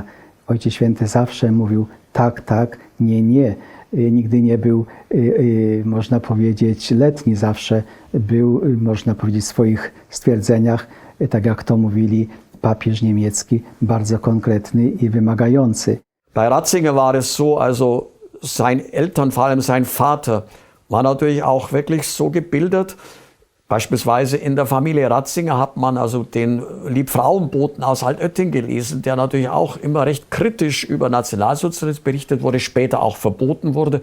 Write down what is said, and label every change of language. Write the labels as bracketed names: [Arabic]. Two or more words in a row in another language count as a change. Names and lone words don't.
[Polish] Ojciec Święty zawsze mówił tak, tak, nie, nie. Nigdy nie był, można powiedzieć, letni. Zawsze był, można powiedzieć, w swoich stwierdzeniach, tak jak to mówili papież niemiecki, bardzo konkretny i wymagający. [German] Bei Ratzinger war es so, also sein Eltern, vor allem sein Vater, war natürlich auch wirklich so gebildet. Beispielsweise in der Familie Ratzinger hat man also den Liebfrauenboten aus Altötting gelesen, der natürlich auch immer recht kritisch über Nationalsozialismus berichtet wurde, später auch verboten wurde.